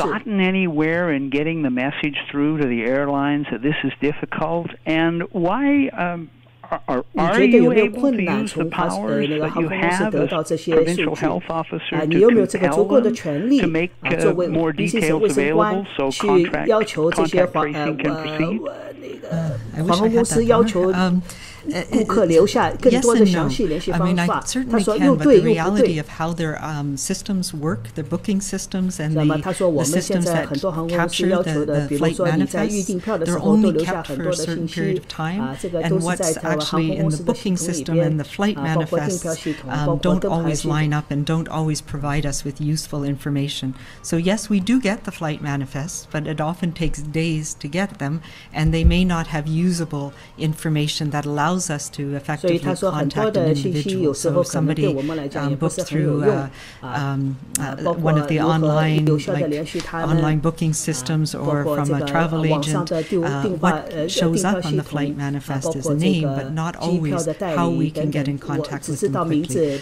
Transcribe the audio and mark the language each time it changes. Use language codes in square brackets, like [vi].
[en] Have you gotten anywhere in getting the message through to the airlines that this is difficult, and why? Are you able to use the powers that you have as provincial health officer to compel them to make more details available so contact tracing can proceed? [zh] 航空公司要求顾客留下更多的详细联系方法。他说又对又不对。 [en] systems work, the booking systems and the [zh] 他说我们现在很多航空公司要求的，比如说你在预订票的时候都留下很多的信息，这个都是在航空公司的系统里面，包括订票系统，包括灯牌系统。 [en] line up and don't always provide us with useful information. So yes, we do get the flight manifests, but it often takes days to get them, and they may not have usable information that allows us to effectively contact an individual. So if somebody booked through one of the online booking systems or from a travel agent, what shows up on the flight manifest is the name, but not always how we can get in contact with them quickly.